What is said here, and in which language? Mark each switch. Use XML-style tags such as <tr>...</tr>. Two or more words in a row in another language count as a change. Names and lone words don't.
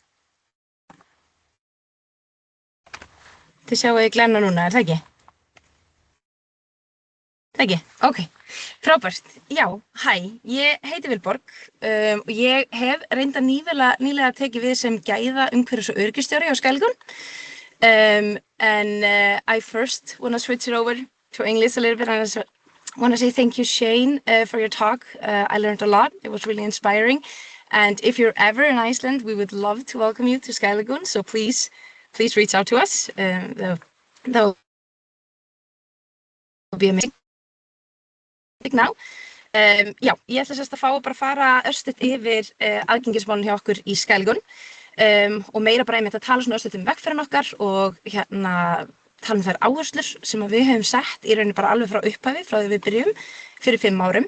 <is>Þið sjáu glæruna núna, er það ekki? Það ekki? Ok, frábært. Já, hæ, ég heiti Vilborg og ég hef reynda nýlega tekið við sem gæða umhverfis- og öryggistjóri á Sky Lagoon.</is> <en>I first want to switch it over to English a little bit. I want to say thank you, Shane, for your talk. I learned a lot. It was really inspiring. And if you're ever in Iceland, we would love to welcome you to Sky Lagoon. So please reach out to us. That will be amazing. Now.</en> <is>Já, ég ætla sérst að fá að bara fara örstutt yfir aðgengismálin hjá okkur í Sky Lagoon og meira bara einmitt að tala svona örstutt vegferðin okkar og tala þær áherslur sem við höfum sett í rauninni bara alveg frá upphafi, frá því við byrjum fyrir 5 árum.</is>